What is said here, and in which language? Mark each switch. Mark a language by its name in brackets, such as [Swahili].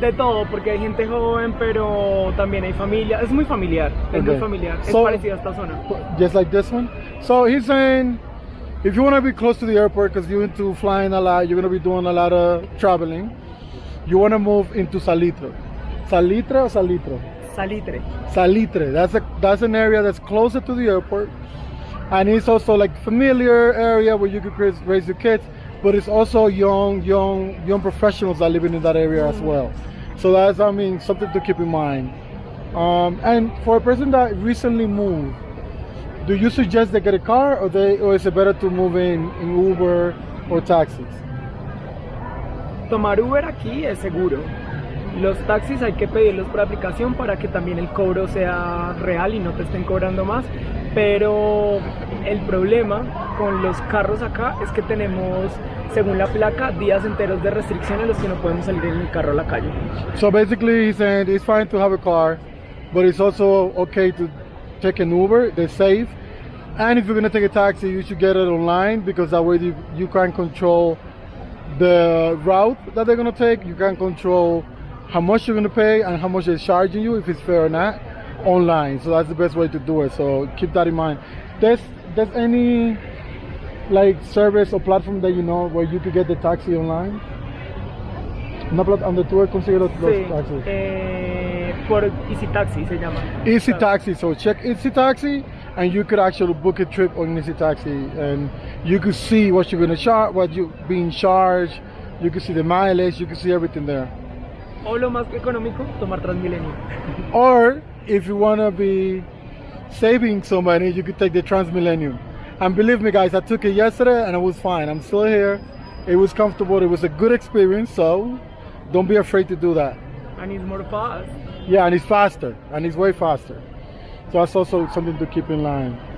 [Spanish] De todo, porque hay gente joven, pero también hay familia. Es muy familiar, muy familiar. Es parecido a esta zona. [English] Just like this one? So he's saying, if you want to be close to the airport, because you're into flying a lot, you're going to be doing a lot of traveling, you want to move into Salitre. Salitre or Salitro? Salitre. That's an area that's closer to the airport, and it's also like familiar area where you could raise your kids, but it's also young professionals that live in that area as well. So that's, something to keep in mind. And for a person that recently moved, do you suggest they get a car, or is it better to move in Uber or taxis? [Spanish] Tomar Uber aquí es seguro. Los taxis hay que pedirlos por aplicación para que también el cobro sea real y no te estén cobrando más. Pero el problema con los carros acá es que tenemos, según la placa, días enteros de restricción en los que no podemos salir en el carro a la calle. [English] So basically he's saying it's fine to have a car, but it's also okay to take an Uber. They're safe. And if you're going to take a taxi, you should get it online, because that way you can control the route that they're going to take. You can control how much you're going to pay and how much they're charging you, if it's fair or not, online. So that's the best way to do it. So keep that in mind. There's any like service or platform that you know where you could get the taxi online? [Spanish] Donde tú consigues los Sí, taxis. por Easy Taxi se llama. [English] Easy Taxi, so check Easy Taxi and you could actually book a trip on Easy Taxi and you could see what you're going to charge, what you're being charged, you could see the mileage, you could see everything there. [Spanish] O lo más económico, tomar Transmilenio. [English] Or if you want to be saving some money, you could take the Transmillennium. And believe me guys, I took it yesterday and it was fine. I'm still here. It was comfortable. It was a good experience, so don't be afraid to do that. And it's more fast. Yeah, and it's faster, and it's way faster. So that's also something to keep in line.